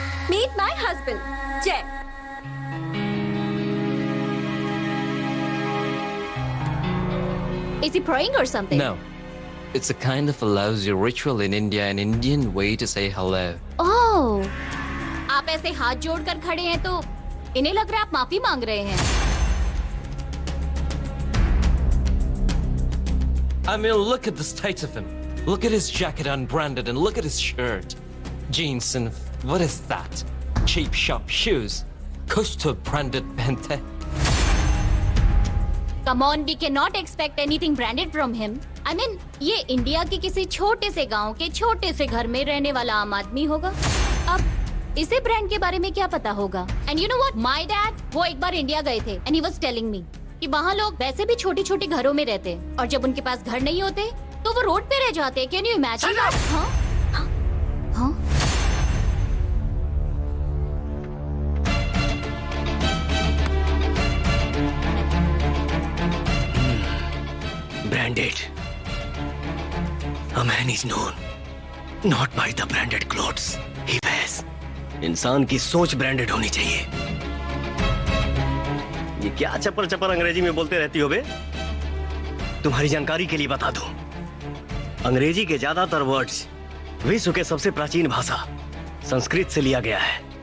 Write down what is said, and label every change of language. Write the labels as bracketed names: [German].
[English] Meet my husband, Jay. Is he praying or something? No. It's a kind of a lousy ritual in India, an Indian way to say hello. Oh. [Hindi] आप ऐसे हाथ जोड़कर खड़े हैं तो इन्हें लग रहा है आप माफी मांग रहे हैं। [English] I mean, look at the state of him. Look at his jacket unbranded and look at his shirt. Jeans and what is that? Cheap shop shoes. [Hindi] Kuch to branded pente. [English] Come on, we cannot expect anything branded from him. I mean, [Hindi] ये India के किसी छोटे से गांव के छोटे से घर में रहने वाला आम आदमी होगा। अब इसे ब्रांड के बारे में क्या पता होगा? [English] And you know what? My dad, [Hindi] वो एक बार इंडिया गए थे [English] and he was telling me [Hindi] कि वहाँ लोग वैसे भी छोटी छोटी घरों में रहते हैं और जब उनके पास घर नहीं होते तो वो रोड पे रह जाते हैं। [English] Can you imagine that? [Hindi] हाँ? हाँ? [English] Branded. A man is known not by the branded clothes he wears. [Hindi] इंसान की सोच ब्रांडेड होनी चाहिए। ये क्या चपर चपर अंग्रेजी में बोलते रहती हो बे? तुम्हारी जानकारी के लिए बता दूं, अंग्रेजी के ज्यादातर वर्ड्स विश्व के सबसे प्राचीन भाषा संस्कृत से लिया गया है।